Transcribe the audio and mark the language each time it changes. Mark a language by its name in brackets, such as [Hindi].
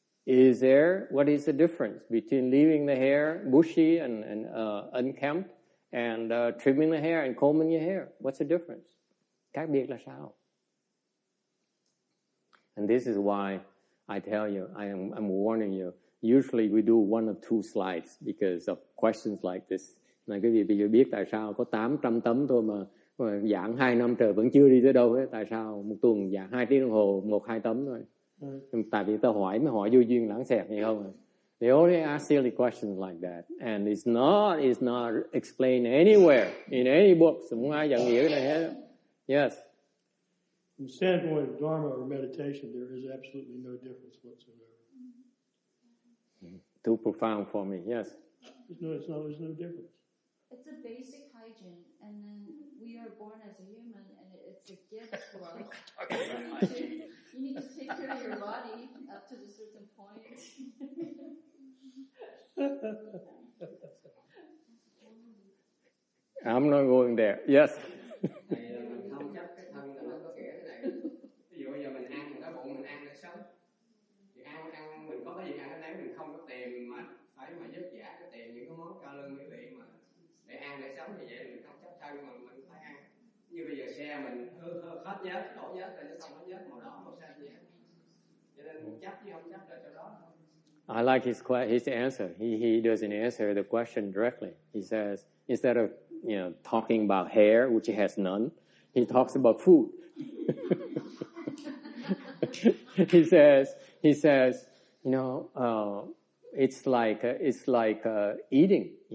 [English] What is the difference between leaving the hair bushy and unkempt and trimming the hair and combing your hair? What's the difference? [Vietnamese] Khác biệt là sao? [English] And this is why I tell you, I'm warning you. Usually we do 1 or 2 slides because of questions like this. [Vietnamese] Này quý vị bây giờ biết tại sao có 800 tấm thôi mà giảng 2 năm trời vẫn chưa đi tới đâu hết. Tại sao một tuần giảng 2 tiếng đồng hồ 1-2 tấm thôi? Tại vì ta hỏi mới hỏi vô duyên lãng xẹt vậy không? [English] They only ask silly questions like that, and it's not explained anywhere in any books. [Vietnamese] Không ai dạy nghĩa cái này hết. [English] Yes. From the standpoint of Dharma or meditation, there is absolutely no difference whatsoever. Too profound for me. Yes. There's no difference. It's a basic hygiene, and then we are born as a human, and it's a gift to us. You need to take care of your body up to a certain point. I'm not going there. Yes. [Vietnamese] Mình không chấp cái thân là nó có nghĩa thế này. Ví dụ bây giờ mình ăn một cái bụng mình ăn để sống. Thì ăn mình có cái gì ăn, nếu mình không có tiền mà phải mà vất vả cái tiền những cái món cao lương mỹ vị mà để ăn để sống, như vậy mình không chấp thân mà mình phải ăn. Như bây giờ xe mình hết nhớt, đổ nhớt rồi nó không có nhớt màu đỏ màu xanh gì hết. Cho nên chấp chứ không chấp là cho đó. [English] I like his answer. He doesn't answer the question directly. He says, instead of talking about hair, which he has none, he talks about food. he says, it's like eating.